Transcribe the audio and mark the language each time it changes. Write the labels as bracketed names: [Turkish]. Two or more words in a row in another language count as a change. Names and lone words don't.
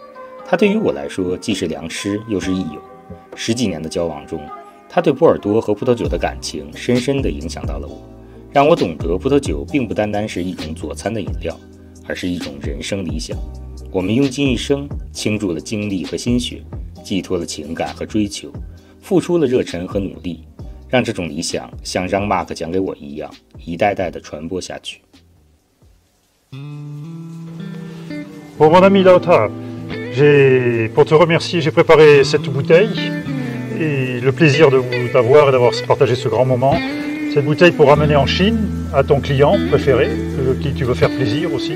[Chinese] 他对于我来说既是良师又是益友。10几年的交往中，他对波尔多和葡萄酒的感情深深地影响到了我，让我懂得葡萄酒并不单单是一种佐餐的饮料，而是一种人生理想。我们用尽一生倾注了精力和心血，寄托了情感和追求，付出了热忱和努力，让这种理想像让马克讲给我一样，一代代地传播下去。 [French] Bon, mon ami Lauta, pour te remercier, j'ai préparé cette bouteille et le plaisir de vous avoir et d'avoir partagé ce grand moment. Cette bouteille pour ramener en Chine à ton client préféré, qui tu veux faire plaisir aussi.